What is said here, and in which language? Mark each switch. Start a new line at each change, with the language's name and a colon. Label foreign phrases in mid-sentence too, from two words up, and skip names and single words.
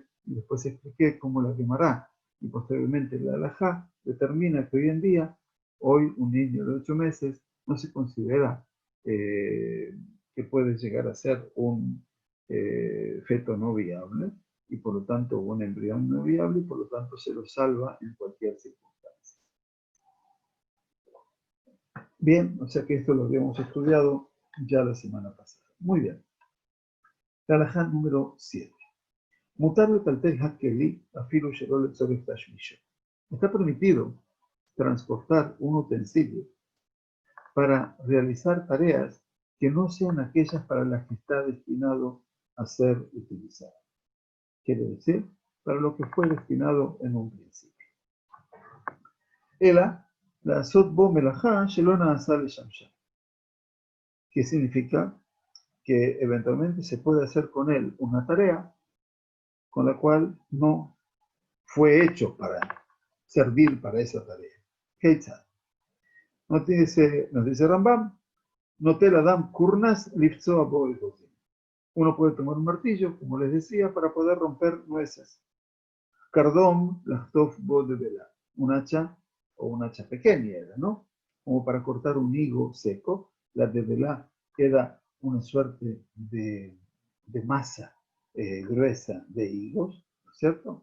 Spanish: Y después expliqué cómo la quemará. Y posteriormente la halajá determina que hoy en día, hoy un niño de 8 meses no se considera que puede llegar a ser un feto no viable. y por lo tanto un embrión no viable y por lo tanto se lo salva en cualquier circunstancia. Bien, o sea que esto lo habíamos estudiado ya la semana pasada. Muy bien. La halajá número 7.
Hebrew: מותר לטלטל הכלי אפילו שלא לצורך תשמישו.
Spanish: Está permitido transportar un utensilio para realizar tareas que no sean aquellas para las que está destinado a ser utilizado. Quiere decir, para lo que fue destinado en un principio.
Hebrew: אלא לעשות בו מלאכה שלא נעשה לשמשה.
Spanish: ¿Qué significa? Que eventualmente se puede hacer con él una tarea con la cual no fue hecho para servir para esa tarea.
Hebrew: Keitzad.
Spanish: Nos dice Rambam,
Hebrew: נוטל אדם קורנס לפצוע בו.
Spanish: Uno puede tomar un martillo, como les decía, para poder romper nueces.
Hebrew: קרדום לחתוך בו דבילה.
Spanish: Un hacha o un hacha pequeña era, ¿no? Como para cortar un higo seco. La de vela era una suerte de masa gruesa de higos, ¿no es cierto?